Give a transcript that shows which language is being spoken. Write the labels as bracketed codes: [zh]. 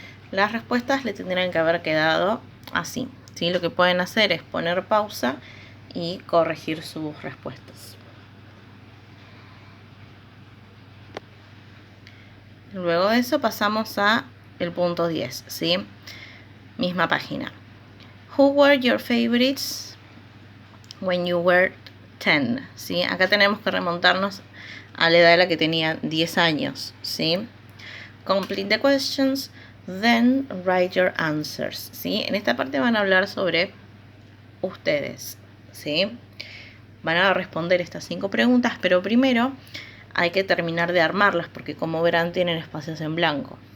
[es] Las respuestas le tendrían que haber quedado así, ¿sí? Lo que pueden hacer es poner pausa y corregir sus respuestas. Luego de eso pasamos a el punto 10, ¿sí? Misma página. [en] Who were your favorites when you were [es] 10, ¿sí? Acá tenemos que remontarnos a la edad de la que tenía 10 años, ¿sí? [en] Complete the questions, then write your answers, ¿sí? [es] En esta parte van a hablar sobre ustedes, ¿sí? Van a responder estas 5 preguntas, pero primero hay que terminar de armarlas porque como verán tienen espacios en blanco.